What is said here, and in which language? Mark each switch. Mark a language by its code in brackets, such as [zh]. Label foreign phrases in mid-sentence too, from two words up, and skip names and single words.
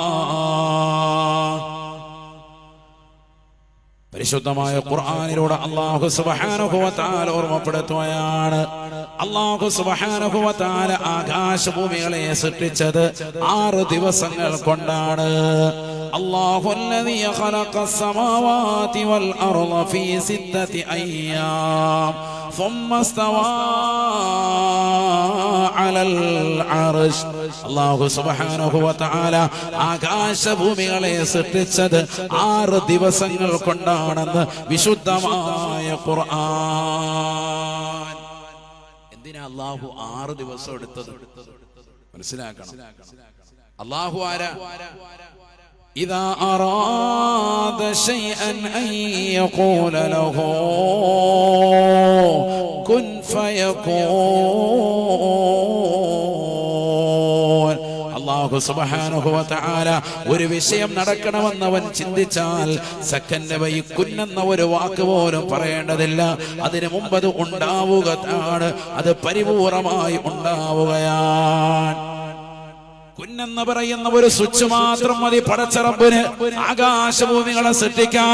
[ml] പരിശുദ്ധമായ ഖുർആനിലൂടെ [ar] الله سبحانه وتعالى [ml] ഓർമ്മപ്പെടുത്തുകയാണ്. [ar] الله سبحانه وتعالى [ml] ആകാശഭൂമികളെ സൃഷ്ടിച്ചത് 6 ദിവസങ്ങൾ കൊണ്ടാണ്. [ar] الله الذي خلق السماوات والأرض في 6 أيام ثم استوى على العرش. الله سبحانه وتعالى [ml] ആകാശഭൂമികളെ സൃഷ്ടിച്ചത് 6 ദിവസങ്ങൾ കൊണ്ടാണെന്ന് വിശുദ്ധമായ ഖുർആൻ. എന്തിനാ അല്ലാഹു 6 ദിവസം എടുത്തത്? മനസ്സിലാക്കണം. അല്ലാഹു ആരാ? [ar] إذا أراد شيئا أن يقول له كن فيكون. الله سبحانه وتعالى [ml] ഒരു വിഷയം നടക്കണമെന്നവൻ ചിന്തിച്ചാൽ സെക്കൻഡ് വൈകുന്നെന്ന ഒരു വാക്ക് പോലും പറയേണ്ടതില്ല. അതിനു മുമ്പ് അത് ഉണ്ടാവുകയാണ്, അത് പരിപൂർണമായി ഉണ്ടാവുകയാണ്. കുന്നെന്ന് പറയുന്ന ഒരു സ്വിച്ച് മാത്രം മതി പടച്ച റബ്ബിന് ആകാശഭൂമികളെ സൃഷ്ടിക്കാൻ.